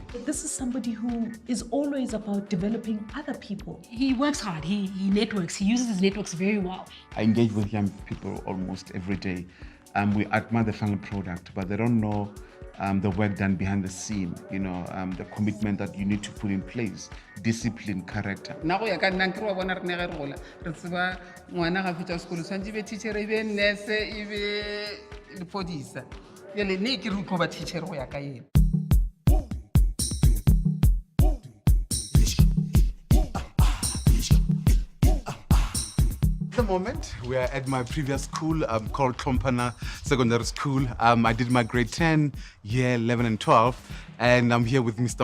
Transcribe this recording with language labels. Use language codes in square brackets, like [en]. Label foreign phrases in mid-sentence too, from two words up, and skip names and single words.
[en] This is somebody who is always about developing other people. He works hard, he networks, he uses his networks very well. I engage with young people almost every day. We admire the final product, but they don't know the work done behind the scene, the commitment that you need to put in place, discipline, character. [nso] nna go ya ka nna nke re wa bona re ne ge re gola re tseba ngwana ga fetsa sekolo tshwanetse e be teachere e be nurse e be lepodisa jale ne ke re utlwa ba teachere go ya ka ena. [en] At the moment, we are at my previous school called Klompana Secondary School. I did my grade 10, year 11 and 12, and I'm here with Mr.